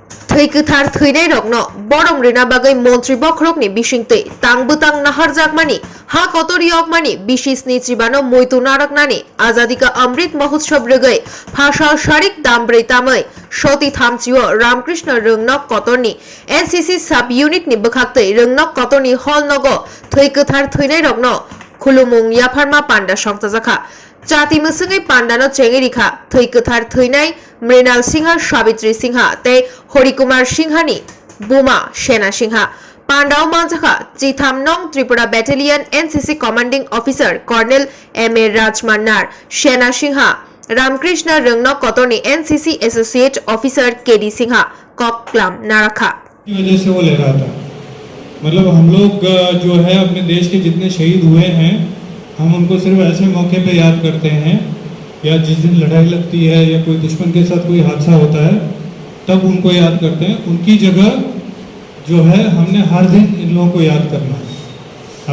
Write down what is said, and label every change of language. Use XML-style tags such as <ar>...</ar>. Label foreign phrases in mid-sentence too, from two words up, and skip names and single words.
<trp>थैगोथार थैनाय रकनो बरं रिना बागै मन्त्री बख्रकनि बिसिंतै तांबुतां नाहारजागमानि हा कतरी अगमानि बिसिसनि चिबानो मैतु नारकनानि आजादी का अमृत महोत्सव रगै भाषा शारिक दामब्रै तामै सती थामचिओ रामकृष्ण रोंनक कतरनि एनसीसी सब यूनिटनि बखाक्तै रोंनक कतरनि हल नगो थैगोथार थैनाय रकनो खुलुमुं याफारमा पांडा संताजाखा जाति मुसुङै पांडानो चेंगेरिखा थैगोथार थैनाय मृणाल सिंहा सावित्री सिंहा ते हरिकुमार सिंहानि बुमा सेना सिंहा पांडाव मांजाखा चिथाम नং त्रिपुरा बैटेलियन एनसीसी</trp> <en>commanding officer</en> <trp>कर्नेल एम ए राजमान्नार सेना सिंहा रामकृष्ण रोंनक कतरनि एनसीसी</trp> <en>associate officer</en> <trp>केडी सिंहा कक्लाम नाराखा</trp> <hi>की वजह से वो ले रहा था। मतलब हम लोग जो है अपने देश के जितने शहीद हुए हैं हम उनको सिर्फ ऐसे मौके पे याद करते हैं या जिस दिन लड़ाई लगती है या कोई दुश्मन के साथ कोई हादसा होता है तब उनको याद करते हैं। उनकी जगह जो है हमने हर दिन इन लोगों को याद करना है।</hi>